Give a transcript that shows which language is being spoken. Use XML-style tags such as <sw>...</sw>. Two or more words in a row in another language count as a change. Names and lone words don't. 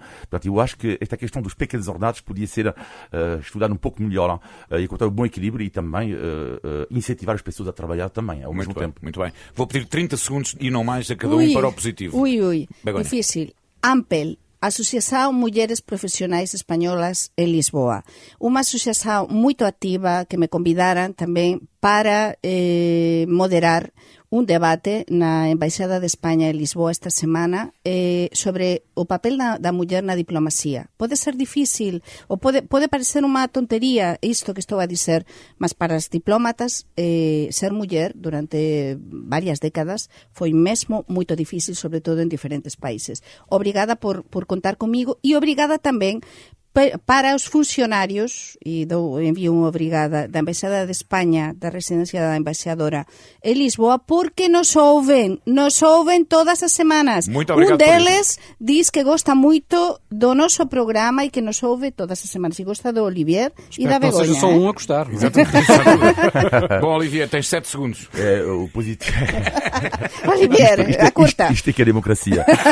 <pt>Portanto, eu acho que esta questão dos pequenos ordenados podia ser estudada um pouco melhor, e encontrar um bom equilíbrio e também incentivar as pessoas a trabalhar também ao mesmo tempo. Muito bem. Vou pedir 30 segundos e não mais a cada um para o positivo. Begonha. Difícil. Ampel. Asociação Mulheres Profissionais Espanholas em Lisboa. Uma associação muito ativa que me convidaram também para moderar</pt> <gl>un debate na Embaixada de España en Lisboa</gl> <pt>esta semana sobre o papel da</pt> <gl>muller na diplomacia.</gl> <pt>Pode ser difícil, ou pode parecer</pt> <gl>unha tontería</gl> <pt>isto que estou a dizer, mas para as diplomatas ser</pt> <gl>muller durante varias décadas foi mesmo moito difícil, sobre todo en diferentes países.</gl> <pt>Obrigada por contar comigo</pt> <gl>e obrigada tamén para os funcionarios, e envío unha obrigada da Embaixada de España, da residencia da embaixadora en Lisboa, porque nos ouven todas as semanas.</gl> <pt>Muito obrigado.</pt> <gl>Un deles diz que gosta moito do noso programa e que nos ouve todas as semanas, e gosta do Olivier e da Begonha.</gl> <pt>Não seja só um a gostar. Exatamente. Bom, Olivier, tens 7 segundos. O positivo... Olivier, a curta. Isto é que é democracia.</pt>